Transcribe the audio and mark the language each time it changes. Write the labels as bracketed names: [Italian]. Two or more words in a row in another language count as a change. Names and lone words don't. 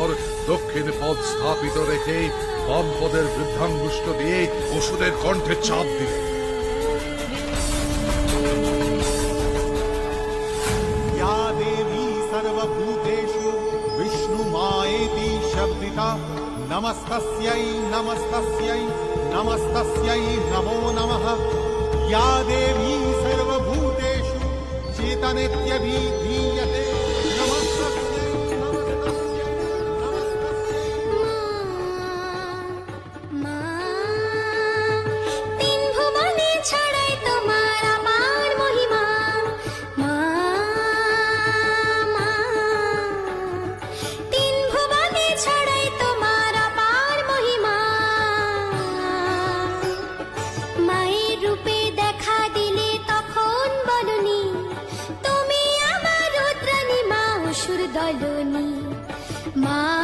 [Bangla] দক্ষিণ পদ স্থাপিত রেখে বাম পদের বৃদ্ধাঙ্গুষ্ঠ দিয়ে অসুরের কণ্ঠে চাপ দিলেন। [Sanskrit] या देवी सर्वभूतेषु विष्णुमायेति शब्दिता नमस्तस्यै नमस्तस्यै नमस्तस्यै नमो नमः। या देवी सर्वभूतेषु चेतनेत्यभिधीयते नमस्तस्यै नमस्तस्यै [Bangla] তিন ভুবনে ছড়াই তোমার আপার মহিমা মা মা তিন ভুবনে ছড়াই তোমার আপার মহিমা মায়ের রূপে দেখা দিলে তখন বলনি তুমি আমার রুদ্রাণী মা অসুর দলনি মা